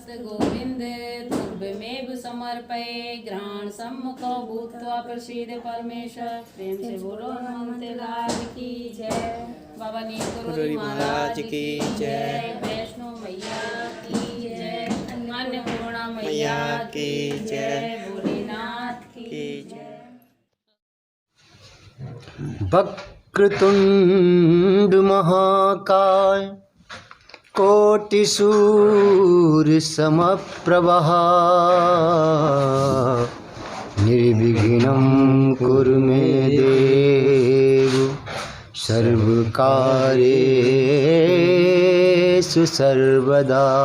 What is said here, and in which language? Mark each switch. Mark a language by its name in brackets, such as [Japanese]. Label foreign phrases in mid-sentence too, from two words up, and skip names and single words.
[Sanskrit] गोविंद तुभ्यमेव समर्पये। ग्रहण सम्मुखो भूत्वा प्रसीद परमेश्वर। [Hindi] प्रेम से बोलो हनुमंत लाल की जय। बाबा नीलकंठ महाराज की जय। वैष्णो मैया की जय। अन्नपूर्णा मैया की जय। भोलेनाथ की जय। [Sanskrit] वक्रतुंड महाकाय कोटि सूर्य समप्रभा निर्विघ्नं कुरु मे देव सर्वकार्येषु सर्वदा।